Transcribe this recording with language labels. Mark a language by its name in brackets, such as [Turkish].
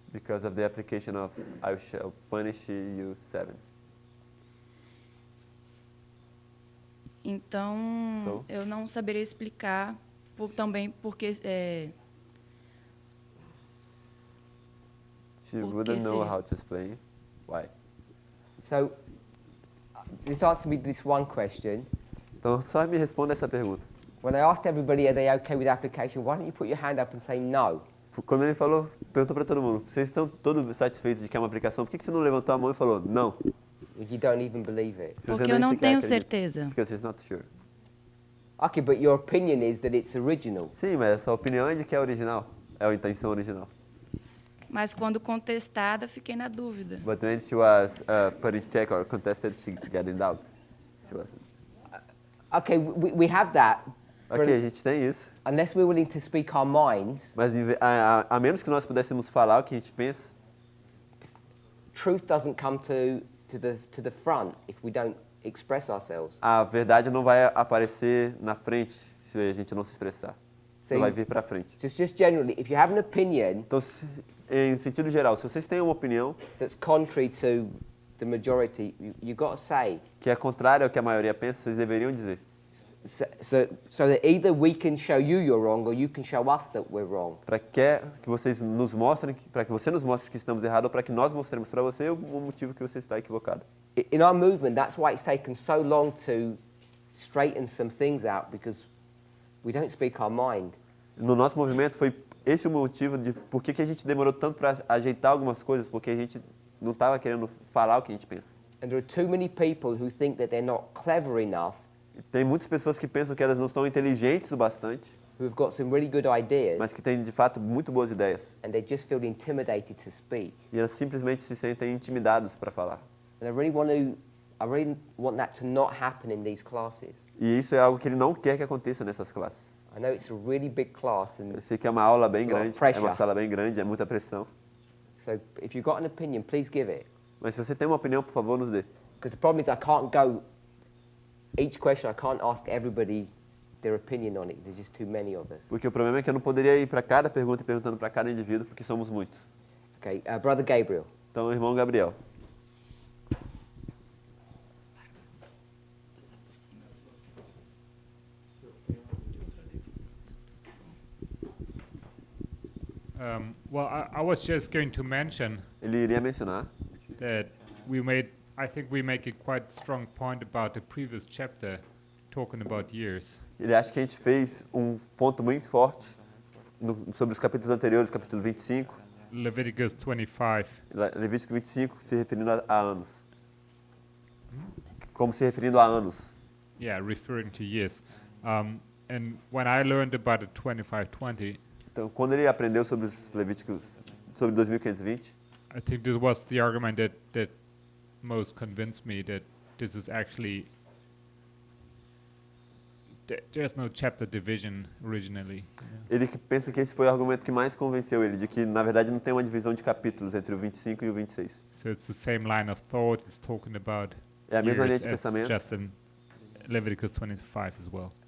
[English] Because of the application of I shall punish you 7. [Portuguese] Então, eu não saberia explicar também porque [English] She [Portuguese] Por que [English] wouldn't know [Portuguese] seria? [English] how to explain why. So, just answer me this one question. [Portuguese] Então, só me responda essa pergunta. [English] When I asked everybody, are they okay with application, why don't you put your hand up and say no? [Portuguese] Quando ele perguntou para todo mundo, vocês estão todos satisfeitos de que é uma aplicação, por que você não levantou a mão e falou, não? [English] You don't even believe it. [Portuguese] Se você Porque eu nem não sequer tenho acredita. certeza. [English] Because he's not sure. Okay, but your opinion is that it's original. [Portuguese] Sim, mas a sua opinião é de que é original. É a intenção original. Mas quando contestada, fiquei na dúvida. [English] But when she was put in check or contested, she got in doubt. She was... Okay, we have that. [Portuguese] Ok, a gente tem isso. [English] Unless we're willing to speak our minds, [Portuguese] Mas a menos que nós pudéssemos falar o que a gente pensa, [English] truth doesn't come to the front if we don't express ourselves. [Portuguese] a verdade não vai aparecer na frente se a gente não se expressar. Sim. Não vai vir para frente. [English] So it's just generally, if you have an opinion [Portuguese] Então, em sentido geral, se vocês têm uma opinião [English] that's contrary to the majority, you got to say. [Portuguese] que é contrária ao que a maioria pensa, vocês deveriam dizer. [English] So that either we can show you you're wrong or you can show us that we're wrong. [Portuguese] Para que vocês nos mostrem, para que você nos mostre que estamos errados ou para que nós mostremos para você o motivo que você está equivocado. [English] In our movement, that's why it's taken so long to straighten some things out, because we don't speak our mind. [Portuguese] No nosso movimento foi esse o motivo de por que a gente demorou tanto para ajeitar algumas coisas, porque a gente não estava querendo falar o que a gente pensa. [English] And there are too many people who think that they're not clever enough, [Portuguese] E tem muitas pessoas que pensam que elas não estão inteligentes o bastante, [English] who have got some really good ideas, [Portuguese] mas que têm de fato muito boas ideias. [English] and they just feel intimidated to speak. [Portuguese] E elas simplesmente se sentem intimidados para falar. [English] And I really want that to not happen in these classes. [Portuguese] E isso é algo que ele não quer que aconteça nessas classes. [English] I know it's a really big class, and [Portuguese] Eu sei que é uma aula bem [English] It's a lot [Portuguese] grande, [English] of pressure. [Portuguese] é uma sala bem grande, é muita pressão. [English] so if you've got an opinion, please give it. [Portuguese] Mas se você tem uma opinião, por favor, nos dê. [English] Because the problem is I can't go, each question I can't ask everybody their opinion on it. There's just too many of us. [Portuguese] Porque o problema é que eu não poderia ir para cada pergunta e perguntando para cada indivíduo, porque somos muitos. [English] Okay, Brother Gabriel. [Portuguese] Então, irmão Gabriel. [English] Well, I was just going to mention [Portuguese] Ele iria mencionar [English] that I think we make a quite strong point about the previous chapter, talking about years. [Portuguese] Ele acha que a gente fez um ponto muito forte sobre os capítulos anteriores, capítulo 25, [English] Leviticus 25. [Portuguese] Levítico 25, se referindo a anos. Como se referindo a anos. [English] Yeah, referring to years. And when I learned about the 2520, [Portuguese] Então, quando ele aprendeu sobre os Levíticos, sobre 2520, [English] I think this was the argument that most convinced me that this is actually there's no chapter division originally. [Portuguese] ele que pensa que esse foi o argumento que mais convenceu ele, de que na verdade não tem uma divisão de capítulos entre o 25 e o 26. [English] So it's the same line of thought it's talking about [Portuguese] É a mesma linha [English] years [Portuguese] de [English] as [Portuguese] pensamento. [English] just in Leviticus 25 as well.